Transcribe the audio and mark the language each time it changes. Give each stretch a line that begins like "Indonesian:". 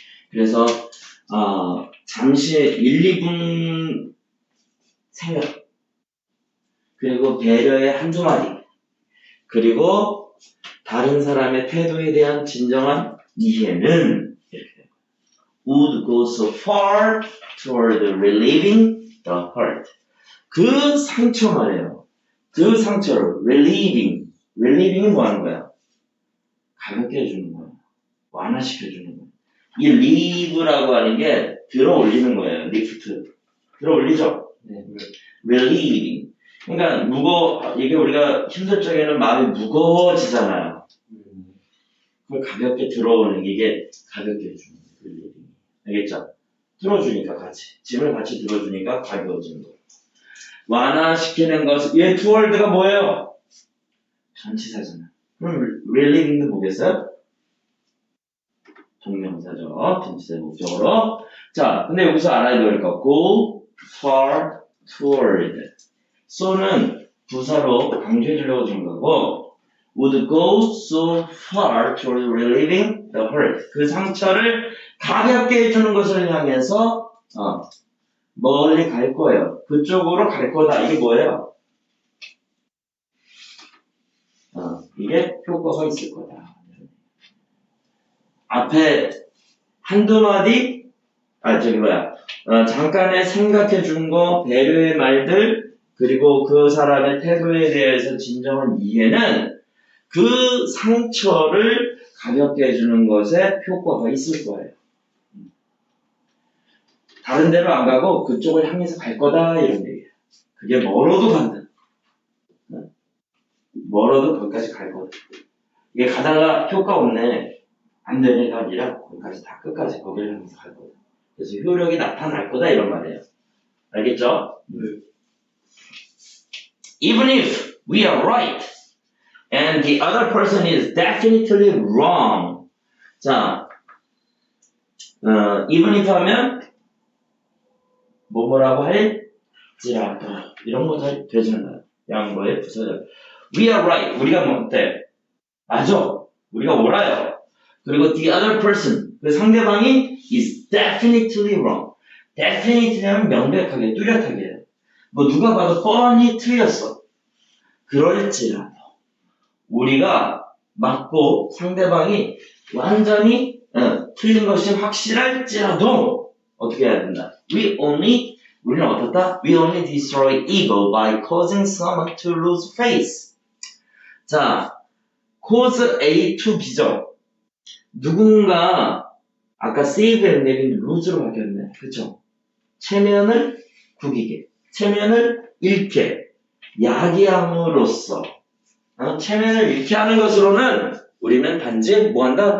Korean: 그래서 잠시 1, 2분 생각 그리고 배려의 한두 마디 그리고 다른 사람의 태도에 대한 진정한 이해는 이렇게 돼요.
English: would go so far toward relieving the hurt.
Korean: 그 상처 말이에요. 그 상처를 relieving이 뭐 하는 거야? 가볍게 해주는 거예요. 완화시켜주는 거예요. 이 leave라고 하는 게 들어 올리는 거예요. lift. 들어 올리죠? 네.
English: relieving.
Korean: 그러니까 이게 우리가 힘들 적에는 마음이 무거워지잖아요. 그걸 가볍게 들어오는 게 이게 가볍게 해주는 거예요. relieving. 알겠죠? 들어주니까 같이. 짐을 같이 들어주니까 가벼워지는 거예요. 완화시키는 것은 얘 두 월드가 뭐예요? 전치사잖아요. 그럼 relieving도 뭐겠어요? 동명사죠. 전치사의 목적으로. 자, 근데 여기서 알아야 될 거.
English: go far toward.
Korean: so는 부사로 강조해주려고 준 거고
English: would go so far toward relieving the hurt.
Korean: 그 상처를 가볍게 해주는 것을 향해서 멀리 갈 거예요. 그쪽으로 갈 거다. 이게 뭐예요? 이게 효과가 있을 거다. 앞에 한두 마디, 잠깐의 생각해 준 거, 배려의 말들, 그리고 그 사람의 태도에 대해서 진정한 이해는 그 상처를 가볍게 해주는 것에 효과가 있을 거예요. 다른 데로 안 가고 그쪽을 향해서 갈 거다, 이런 얘기예요. 그게 멀어도 간다. 멀어도 거기까지 갈 거다. 이게 가다가 효과 없네, 안 되네가 아니라 거기까지 다 끝까지 거기를 향해서 갈 거다. 그래서 효력이 나타날 거다, 이런 말이에요. 알겠죠?
English: Even if we are right and the other person is definitely wrong.
Korean: 자, even if 하면 뭐라고 할지라도 이런 거 잘 되잖아요. 양보의 부사절.
English: We are right.
Korean: 우리가 뭐 어때? 맞아. 우리가 옳아요.
English: 그리고 the other person,
Korean: 그 상대방이
English: is definitely wrong.
Korean: definitely 하면 명백하게, 뚜렷하게. 뭐 누가 봐도 뻔히 틀렸어. 그럴지라도 우리가 맞고 상대방이 완전히 틀린 것이 확실할지라도 어떻게 해야 된다? 우리는 어떻다?
English: We only destroy ego by causing someone to lose face.
Korean: 자, cause A to B죠. 누군가 아까 save의 내린 lose로 바뀌었네. 그쵸? 체면을 구기게, 체면을 잃게, 야기함으로써 체면을 잃게 하는 것으로는 우리는 단지 뭐한다?